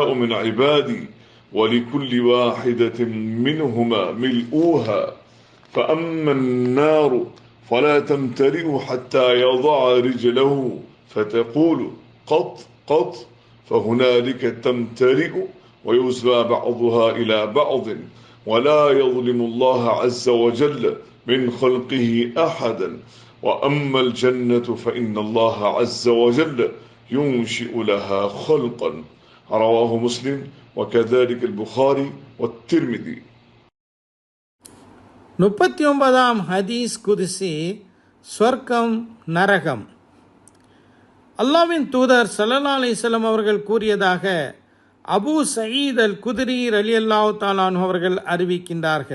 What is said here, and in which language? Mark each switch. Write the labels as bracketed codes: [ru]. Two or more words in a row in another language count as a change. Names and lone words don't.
[ar] من عبادي، ولكل واحدة منهما ملؤها، فأما النار فلا تمتلئ حتى يضع رجله فتقول قط قط، فهنالك تمتلئ ويزبى بعضها إلى بعض، ولا يظلم الله عز وجل من خلقه أحدا. وأما الجنة فإن الله عز وجل ينشئ لها خلقا. رواه مسلم وكذلك البخاري والترمذي. [ta] 39ஆம் [ar] حديث قدسي, [ta] சொர்க்கம் நரகம். அல்லாஹ்வின் தூதர் [ar] صلى الله عليه وسلم [ta] அவர்கள் கூறியதாக அபூ சயீத் அல் குத்ரி [ar] رضي الله تعالى عنه [ta] அவர்கள் அறிவிக்கின்றார்கள்.